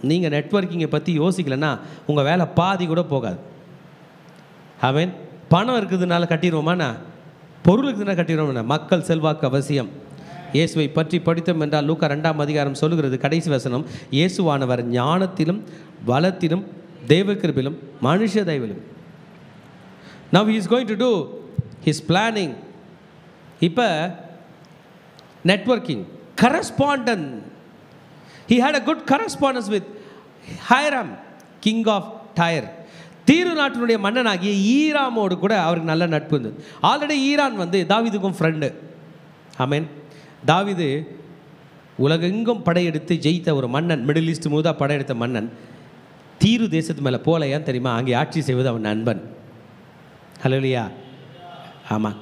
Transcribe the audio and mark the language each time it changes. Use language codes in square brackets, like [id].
[ta] நீங்கள் நெட்வொர்க்கிங்கை பற்றி யோசிக்கலைன்னா உங்கள் வேலை பாதி கூட போகாது. ஆமென். பணம் இருக்குதுனால கட்டிடுவோமாண்ணா, பொருள் இருக்குதுன்னா கட்டிடுவோம்னா. மக்கள் செல்வாக்கு அவசியம். இயேசுவை பற்றி படித்தோம் என்றால் லூக்கா 2ஆம் அதிகாரம் சொல்லுகிறது, கடைசி வசனம், இயேசுவானவர் ஞானத்திலும் பலத்திலும் தேவகிருபையிலும் மனுஷ தயவிலும். [en] Now he is going to do his planning. [ta] இப்போ networking, correspondence. [en] He had a good correspondence with Hiram, king of Tyre. [ta] தீரு நாட்டினுடைய மன்னனாகிய ஈராமோடு கூட அவருக்கு நல்ல நட்பு இருந்தது. ஆல்ரெடி ஈரான் வந்து தாவீதுக்கும் ஃப்ரெண்டு. ஆமென். தாவீது உலகெங்கும் படையெடுத்து ஜெயித்த ஒரு மன்னன், மிடில் ஈஸ்ட் முழுதாக படையெடுத்த மன்னன். தீரு தேசத்து மேலே போல, ஏன் தெரியுமா? அங்கே ஆட்சி செய்வது அவன் நண்பன். ஹல்லேலூயா. ஆமாம்.